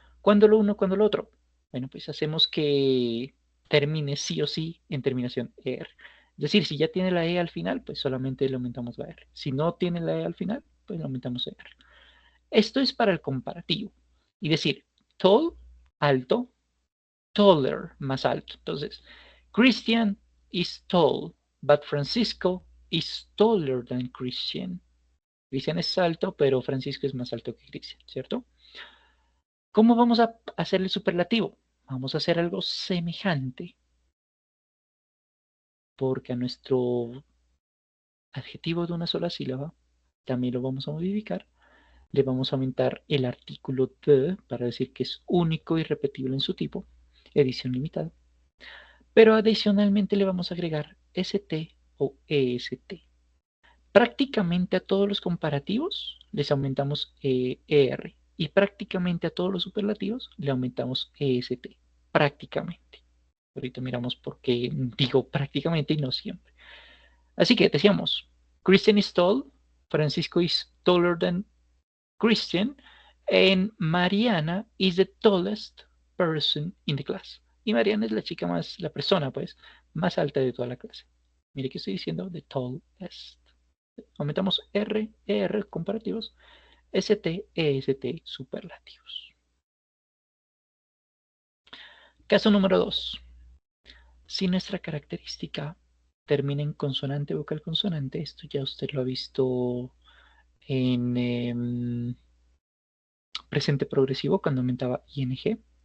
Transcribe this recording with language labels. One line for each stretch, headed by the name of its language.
Spanish: ¿Cuándo lo uno, cuándo lo otro? Bueno, pues hacemos que termine sí o sí en terminación ER. Es decir, si ya tiene la E al final, pues solamente le aumentamos la R. Si no tiene la E al final, pues le aumentamos ER. Esto es para el comparativo. Y decir, tall, alto, taller, más alto.
English: Entonces, Christian is tall, but Francisco is taller than Christian.
Spanish: Christian es alto, pero Francisco es más alto que Christian, ¿cierto? ¿Cómo vamos a hacer el superlativo? Vamos a hacer algo semejante, porque a nuestro adjetivo de una sola sílaba también lo vamos a modificar. Le vamos a aumentar el artículo the para decir que es único y repetible en su tipo, edición limitada. Pero adicionalmente le vamos a agregar st o est. Prácticamente a todos los comparativos les aumentamos er y prácticamente a todos los superlativos le aumentamos est. Prácticamente. Ahorita miramos por qué digo prácticamente y no siempre. Así que decíamos,
English: Christian is tall, Francisco is taller than Christian, and Mariana is the tallest person in the class.
Spanish: Y Mariana es la chica más, la persona pues, más alta de toda la clase. Mire que estoy diciendo
English: the tallest.
Spanish: Aumentamos R, ER comparativos, ST, EST superlativos. Caso número 2. Si nuestra característica termina en consonante vocal consonante, esto ya usted lo ha visto en presente progresivo cuando aumentaba ing.